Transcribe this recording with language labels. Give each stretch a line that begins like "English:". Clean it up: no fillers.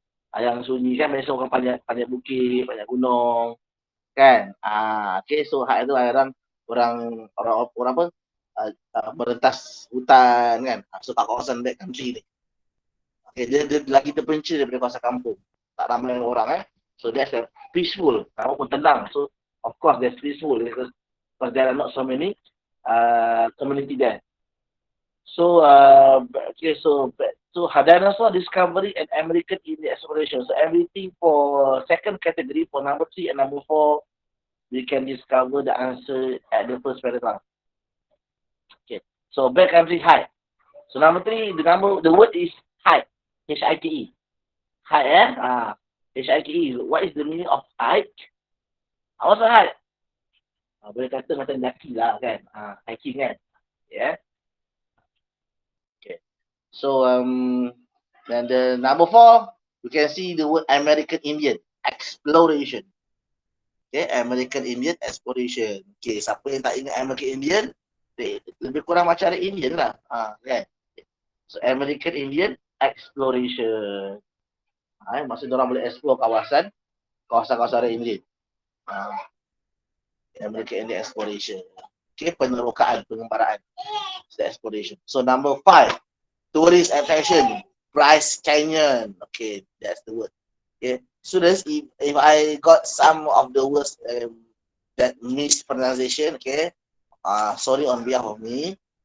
Malay: Yang sunyi kan, biasa orang panjat bukit, panjat gunung. Kan? Okay, so hike tu orang apa? Merentas hutan kan. So tak kawasan backcountry ni. Okay, dia lagi terpencil daripada kawasan kampung. Tak ramai orang
English: So that's a peaceful,
Malay: pun tenang.
English: So of course that's peaceful because there are not so many community there. So okay, so dinosaur discovery and American Indian exploration. So everything for second category, for number 3 and number 4, we can discover the answer at the first paragraph. Okay, so backcountry hike. So number 3, the word is hike. H-I-K-E. Hike, H-I-K-E. What is the meaning of hike? What's a hike?
Malay: Boleh kata macam daki lah kan. Hiking kan. Yeah. Okay.
English: So, then the number 4, you can see the word American Indian. Exploration. Okay, American Indian exploration.
Malay: Okay, siapa yang tak ingat American Indian, lebih kurang macam ada Indian lah. Kan.
English: So, American Indian exploration.
Malay: Maksudnya orang boleh explore kawasan-kawasan Indian.
English: American Indian exploration. Okay,
Malay: penerokaan, pengembaraan.
English: So, exploration. So, number 5, tourist attraction, Bryce Canyon. Okay, that's the word. Okay, students, if I got some of the words that mispronunciation, okay, sorry on behalf of me.